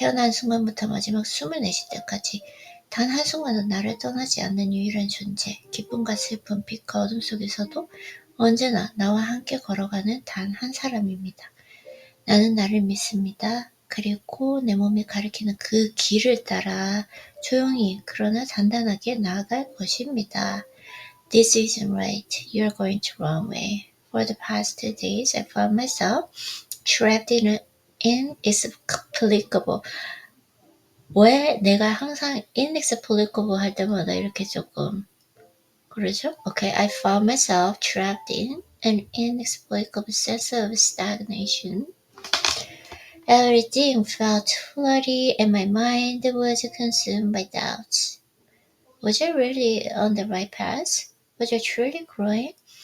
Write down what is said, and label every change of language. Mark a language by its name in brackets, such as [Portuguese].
[Korean] 태어난 순간부터 마지막 숨을 내쉴 때까지 단 한순간은 나를 떠나지 않는 유일한 존재, 기쁨과 슬픔, 빛과 어둠 속에서도 언제나 나와 함께 걸어가는 단 한 사람입니다. 나는 나를 믿습니다. 그리고 내 몸이 가리키는 그 길을 따라 조용히 그러나 단단하게 나아갈 것입니다. [English] This isn't right. You're going to wrong way. For the past 2 days, I found myself trapped in an inexplicable. [Korean] 왜 내가 항상 inexplicable 할 때마다 이렇게 조금 그러죠? [English] Okay, I found myself trapped in an inexplicable sense of stagnation. Everything felt floody and my mind was consumed by doubts. Was I really on the right path? Was I truly growing?